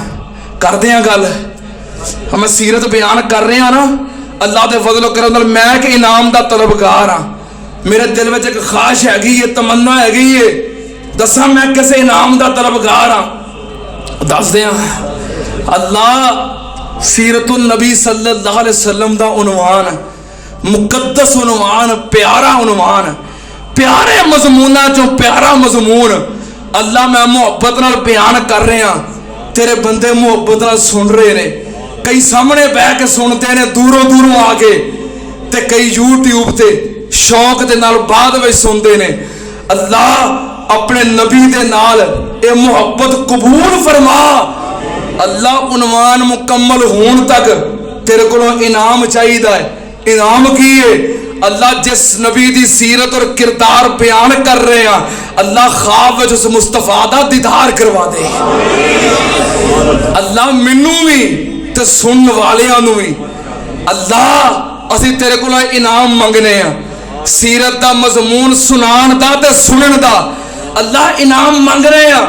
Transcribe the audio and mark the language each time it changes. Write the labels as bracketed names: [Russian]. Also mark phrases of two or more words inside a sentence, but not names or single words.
[Punjabi] کردے ہاں گل، میں سیرت بیان کر رہا نا، اللہ دے فضلو کرم نال میں کی انعام دا طلبگار ہاں. [Urdu] میرے دل میں ایک خواہش ہیگی ہے، تمنا ہیگی ہے, [Punjabi] دساں میں کس انعام دا طلبگار ہاں. دس دیاں اللہ [Arabic] سيرة النبي صلى الله عليه وسلم [Punjabi] دا عنوان، مقدس عنوان، پیارا عنوان، پیارے مضموناں چوں پیارا مضمون. اللہ میں محبت نال بیان کر رہا، تیرے بندے محبت نال سن رہے نے، کئی سامنے بہہ کے سنتے نے دوروں دوروں آکے، تے کئی یوٹیوب تے شوق دے نال بعد میں سنتے نے. اللہ اپنے نبی دے نال اے محبت قبول فرما. [Urdu] اللہ عنوان مکمل ہونے تک تیرے کو انعام چاہیے ہے. [Punjabi] انعام کی ہے اللہ جس نبی دی سیرت اور کردار بیان کر رہے ہیں, اللہ خواب وچ اس مصطفیٰ دا دیدار کروا دے. اللہ مینوں بھی تے سننے والیاں نوں بھی اللہ اسی تیرے کو انعام منگنے ہیں، سیرت دا مضمون سنان دا تے سنن دا اللہ انعام منگ رہے ہیں.